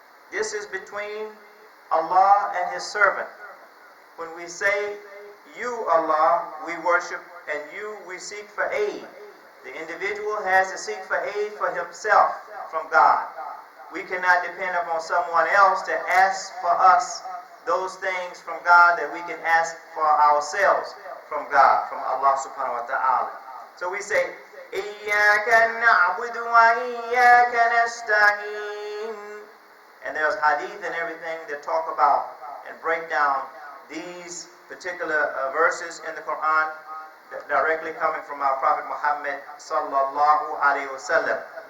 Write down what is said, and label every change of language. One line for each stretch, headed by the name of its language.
English: This is between Allah and His servant. When we say, you, Allah, we worship, and you, we seek for aid. The individual has to seek for aid for himself from God. We cannot depend upon someone else to ask for us those things from God that we can ask for ourselves from God, from Allah subhanahu wa ta'ala. So we say,
Arabic: إِيَّاكَ نَعْبُدُ وَإِيَّاكَ نَسْتَعِينُ.
English: And there's hadith and everything that talk about and break down these particular verses in the Quran directly coming from our Prophet Muhammad sallallahu alayhi wa sallam.